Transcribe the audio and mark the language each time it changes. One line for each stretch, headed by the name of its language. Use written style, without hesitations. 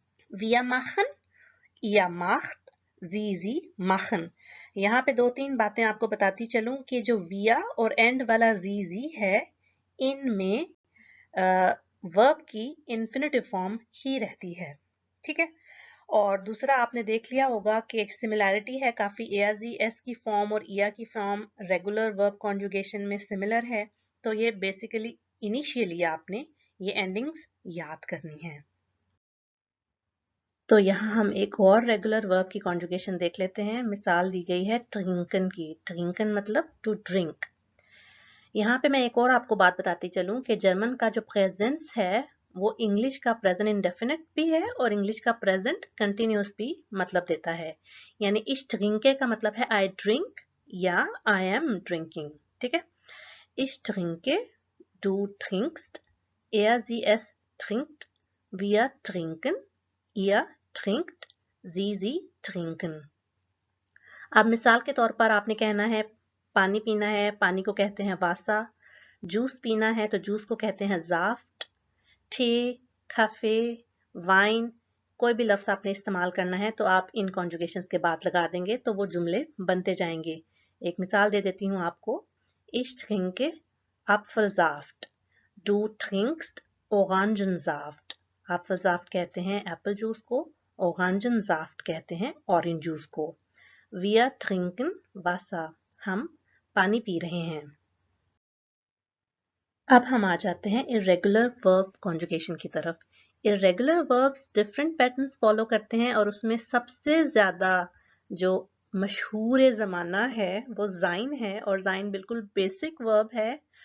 German: wir machen, ihr macht, sie machen।
Hindi: यहाँ पे 2-3 बातें आपको बताती चलूं कि जो विया और एंड वाला जी है, इनमें वर्ब की इन्फिनेटिव फॉर्म ही रहती है। ठीक है। और दूसरा आपने देख लिया होगा कि एक सिमिलैरिटी है काफी, एस की फॉर्म और इया की फॉर्म रेगुलर वर्ब कॉन्जुगेशन में सिमिलर है। तो ये बेसिकली इनिशियली आपने ये एंडिंग्स याद करनी है। तो यहाँ हम एक और रेगुलर वर्ब की कॉन्जुगेशन देख लेते हैं। मिसाल दी गई है ट्रिंकन की। ट्रिंकन मतलब टू ड्रिंक। यहाँ पे मैं एक और आपको बात बताती चलूं कि जर्मन का जो प्रेजेंस है वो इंग्लिश का प्रेजेंट इंडेफिनिट भी है और इंग्लिश का प्रेजेंट कंटिन्यूस भी मतलब देता है। यानी इस ट्रिंके का मतलब है आई ड्रिंक या आई एम ड्रिंकिंग। ठीक है।
German: इस ट्रिंके, du trinkst, sie es trinkt, wir trinken, ihr trinkt, sie trinken।
Hindi: अब मिसाल के तौर पर आपने कहना है पानी पीना है, पानी को कहते हैं वासा। जूस पीना है तो जूस को कहते हैं ज़ाफ्ट। टे, काफे, वाइन, कोई भी लफ्ज आपने इस्तेमाल करना है तो आप इन कॉन्जुगेशंस के बाद लगा देंगे तो वो जुमले बनते जाएंगे। एक मिसाल दे देती हूँ आपको।
German: Ich trinke Apfelsaft, du trinkst Orangensaft।
Hindi: Apfelsaft कहते हैं एप्पल जूस को, Orangensaft कहते हैं ऑरेंज जूस को।
German: Wir trinken Wasser,
Hindi: हम पानी पी रहे हैं। अब हम आ जाते हैं इरेगुलर वर्ब कॉन्जुगेशन की तरफ। Irregular verbs different patterns follow करते हैं और उसमें सबसे ज्यादा जो मशहूर ज़माना है वो ज़ाइन है, और ज़ाइन बिल्कुल बेसिक वर्ब है।